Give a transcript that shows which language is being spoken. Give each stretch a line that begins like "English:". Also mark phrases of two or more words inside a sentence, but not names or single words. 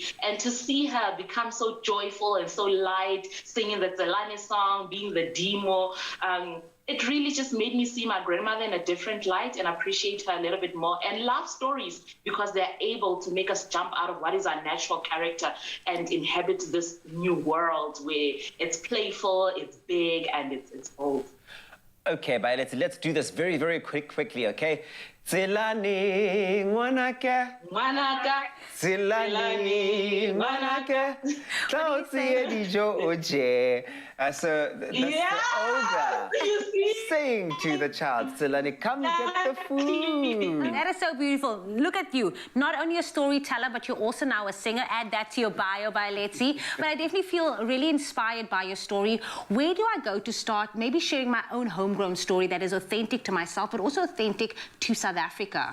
English: And to see her become so joyful and so light, singing the Tselane song, being the Dimo, it really just made me see my grandmother in a different light and appreciate her a little bit more, and love stories because they're able to make us jump out of what is our natural character and inhabit this new world where it's playful, it's big, and it's bold. Okay, Violet, let's do this very quickly, okay?
Southern Sotho: Tselane ngwanaka, Tselane ngwanaka, tla o tseye dijo o je.
English: So the ogre saying to the child, Tselane, come get the food. That is so beautiful. Look at you. Not only a storyteller, but you're also now a singer. Add that to your bio, Violetzi. But I definitely feel really inspired by your story. Where do I go to start maybe sharing my own homegrown story that is authentic to myself, but also authentic to South Africa?